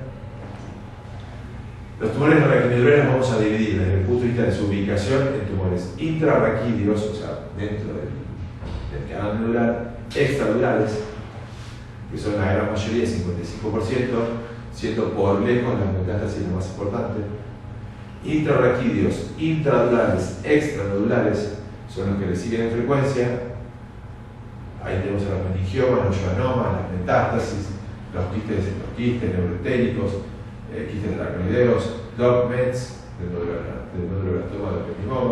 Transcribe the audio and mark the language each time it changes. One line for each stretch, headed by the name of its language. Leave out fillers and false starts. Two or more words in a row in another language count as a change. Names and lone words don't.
Spanish: Los tumores raquimedulares los vamos a dividir desde el punto de vista de su ubicación en tumores intrarraquídeos, o sea, dentro del canal medular, extradurales, que son la gran mayoría, 55%, siendo por lejos las metástasis lo más importante. Intrarraquídeos, intradurales, extranodulares son los que le siguen en frecuencia. Ahí tenemos a los meningiomas, los schwannomas, las metástasis, los quistes neuroténicos, quistes aracnoideos, dogments, del nóduloblastoma del ependimoma.